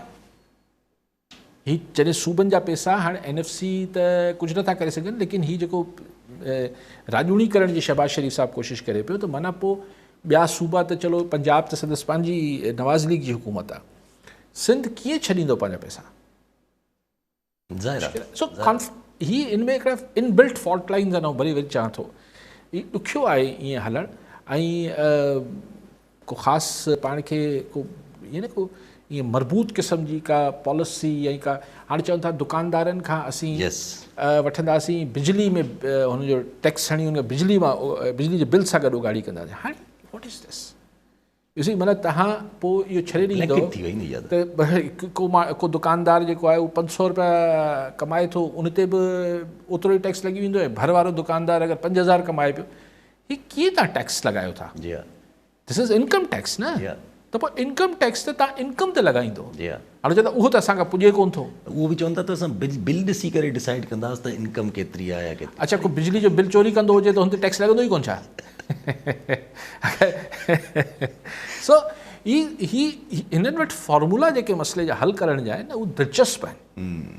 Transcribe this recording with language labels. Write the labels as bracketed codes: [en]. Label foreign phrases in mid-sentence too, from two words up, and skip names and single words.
[sd] हीअ जॾहिं सूबनि जा पैसा हाणे NFC त कुझु नथा करे सघनि, लेकिन हीअ जेको राजूणी करण जी शहबाज शरीफ़ साहब कोशिशि करे पियो, त माना पोइ ॿिया सूबा त चलो, पंजाब त संदसि पंहिंजी नवाज़ लीग जी हुकूमत आहे, सिंध कीअं छॾींदो पंहिंजा पैसा? ही इनमें हिकिड़ा [en] inbuilt fault lines [sd] आहिनि। ऐं वरी चवां थो, हीउ ॾुखियो आहे ईअं हलणु, ऐं को ख़ासि पाण खे को ईअं न को ईअं मरबूत क़िस्म जी का पॉलिसी या का, हाणे चवनि था दुकानदारनि खां असीं वठंदासीं बिजली में हुनजो टैक्स हणी हुन बिजली मां बिजली जे बिल सां गॾु उगाड़ी कंदासीं। [en] hāṇe what is this? [sd] ॾिसी, माना तव्हां पोइ इहो छॾे ॾींदो त को दुकानदार जेको आहे उहो 500 रुपया कमाए थो, उन ते बि ओतिरो ई टैक्स लॻी वेंदो आहे। भर वारो दुकानदार अगरि 5000 कमाए पियो, हीअ कीअं तव्हां टैक्स लॻायो था? [en] This is income tax na. [sd] त पोइ [en] income tax [sd] त तव्हां इनकम ते लॻाईंदो। हाणे चवंदा उहो त असांखां पुॼे कोन थो। उहो बि चवनि था त असां बिल ॾिसी करे डिसाइड कंदासीं त इनकम केतिरी आहे या केतिरी। अच्छा, को बिजली जो बिल चोरी कंदो हुजे त हुन ते टैक्स लॻंदो ई कोन छा? सो हिननि वटि फॉर्मूला जेके मसइले जा हल करण जा आहिनि, उहे दिलचस्प आहिनि।